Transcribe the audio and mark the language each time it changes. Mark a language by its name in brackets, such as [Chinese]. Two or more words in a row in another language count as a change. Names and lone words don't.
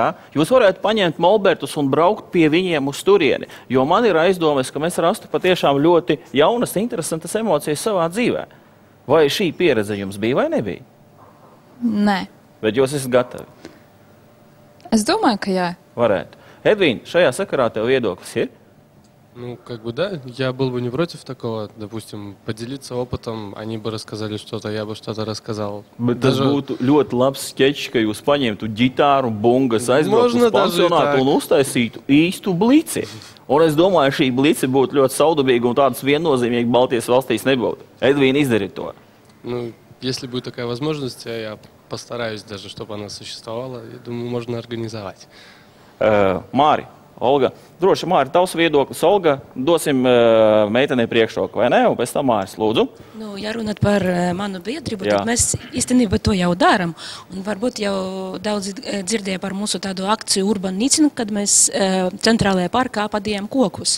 [Latvian] Jūs varētu paņemt molbertus un braukt pie viņiem uz turieni, jo man ir aizdomas, ka mēs rastu patiešām ļoti jaunas, interesantas emocijas savā dzīvē. Vai šī pieredze jums bija vai nebija? Nē. Bet jūs esat gatavi? Es domāju, ka jā. Varētu. Эдвин, šajā sakarā tev viedoklis ir? [Russian] Да, я был бы не против такого, допустим, поделиться опытом, они бы рассказали что-то, я бы что-то рассказал. [Latvian] Bet tas būtu ļoti labs skečs, ka jūs paņemtu ģitāru, bungas, aizbrauktu uz pansionātu un uztaisītu īstu blici. Un es domāju, šī blici būtu ļoti saudabīga un tādas viennozīmīgi Baltijas valstīs nebūtu. Edvīna, izdari to. [Russian] Если будет такая возможность, я постараюсь даже, чтобы она существовала, я думаю, можно организовать. [Latvian] Māri, Olga, droši Māri, tavs viedoklis. Olga, dosim meitenei priekšroku, vai ne? Un pēc tam Māris, lūdzu. Nu, ja runāt par manu biedrību, tad mēs īstenībā to jau darām. Un varbūt jau daudz dzirdēja par mūsu tādu akciju Urban Nicinu, kad mēs centrālajā parkā padījām kokus.